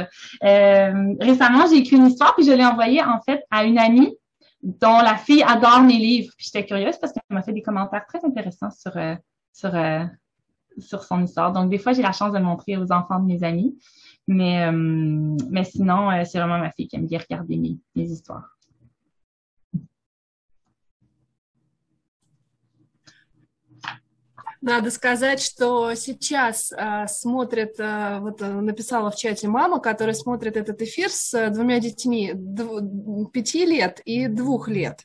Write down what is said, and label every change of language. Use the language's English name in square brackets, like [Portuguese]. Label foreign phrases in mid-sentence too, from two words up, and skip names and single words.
[French] Récemment, j'ai écrit une histoire, puis je l'ai envoyée, en fait, à une amie dont la fille adore mes livres. Puis j'étais curieuse parce qu'elle m'a fait des commentaires très intéressants sur son histoire. Donc, des fois, j'ai la chance de le montrer aux enfants de mes amis. Mais sinon, c'est vraiment ma fille qui aime bien regarder mes histoires. [Russian] Надо сказать, что сейчас смотрит, вот написала в чате мама, которая смотрит этот эфир с двумя детьми 5 лет и 2 лет.